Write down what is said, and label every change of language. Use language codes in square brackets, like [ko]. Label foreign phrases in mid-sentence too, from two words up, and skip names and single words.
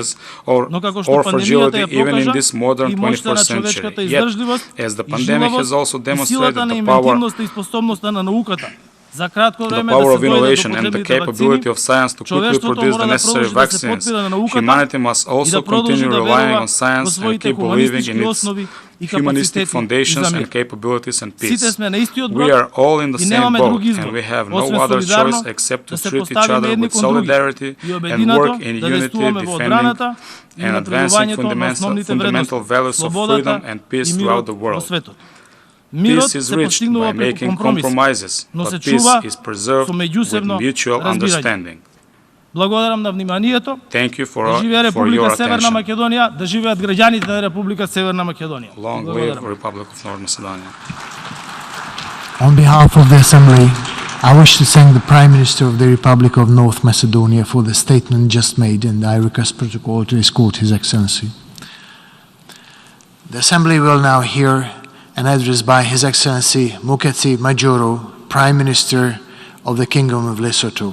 [mk] Но како што пандемијата ја покажа, и моќта на човечката издржливост, и жилавост, и силата на инвентивноста и способноста на науката, за кратко време да се дојде до потребните вакцини, човештвото мора да продолжи да се подпира на науката и да продолжи да верува во своите хуманистички основи [en] humanistic foundations and capabilities and peace. We are all in the same boat, and we have no other choice except to treat each other with solidarity and work in unity, defending and advancing fundamental values of freedom and peace throughout the world. Peace is reached by making compromises, but peace is preserved with mutual understanding. [mk] Благодарам на вниманието. [en] Thank you for [mk] да живее Република Северна [en] attention. [mk] Македонија, да живеат граѓаните на Република Северна Македонија. [en] Long live Republic of North Macedonia. On behalf of the Assembly, I wish to thank the Prime Minister of the Republic of North Macedonia for the statement just made, and I request protocol to escort His Excellency. The Assembly will now hear an address by His Excellency Muketsi Majoro, Prime Minister of the Kingdom of Lesotho.